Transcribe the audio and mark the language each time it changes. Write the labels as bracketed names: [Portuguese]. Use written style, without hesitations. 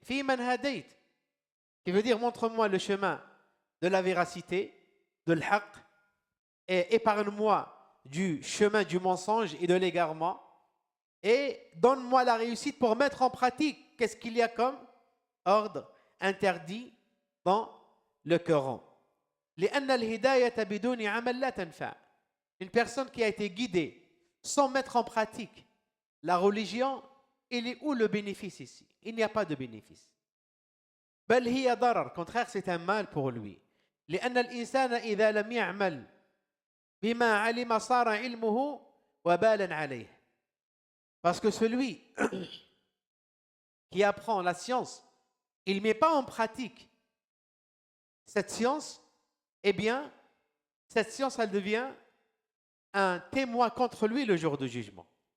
[French] Fi man hadait, qui veut dire montre-moi le chemin de la véracité, de l'haq, et épargne-moi du chemin du mensonge et de l'égarement, et donne-moi la réussite pour mettre en pratique qu'est-ce qu'il y a comme ordre interdit dans le Coran. [Arabic] لأن الهداية بدون عمل لا تنفع. [French] Une personne qui a été guidée sans mettre en pratique la religion, il est où le bénéfice ici? Il n'y a pas de bénéfice. [Arabic] بل هي ضرر, [French] contraire, c'est un mal pour lui. [Arabic] لأن الإنسان إذا لم يعمل بما علم صار علمه وبالا عليه. [French] Parce que celui qui apprend la science, il ne met pas en pratique cette science, eh bien, cette science, elle devient un témoin contre lui le jour du jugement.